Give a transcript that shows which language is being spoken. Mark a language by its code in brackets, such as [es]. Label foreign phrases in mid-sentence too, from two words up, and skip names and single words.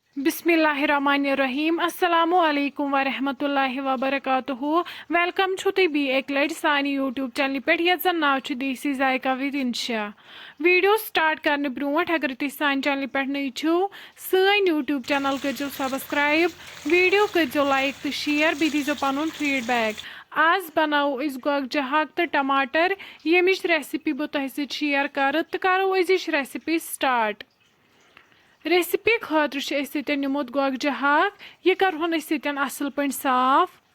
[ar] بسم الله الرحمن الرحيم السلام عليكم ورحمة الله وبركاته [ks] वेलकम छु तुम बी एक लट सानी यूट्यूब चैनल पे यत जन नाव छु देसी जायका विद इंशा वीडियो स्टार्ट करने ब्रोट अगर तुम सान चैनल पे नई छु सन यूट्यूब चैनल करो सब्सक्राइब वीडियो करो लाइक तो शेयर बी दीजो पनुन फीडबैक। आज बनाओ इस गोगजा हाक तो टमाटर यमिच रेसिपी बह तुह सत शेयर कर तो करो अजिच रेसिपी स्टार्ट। रेसिपी खतर निमुत गोगजा हाक यह करहन असल पे साफ।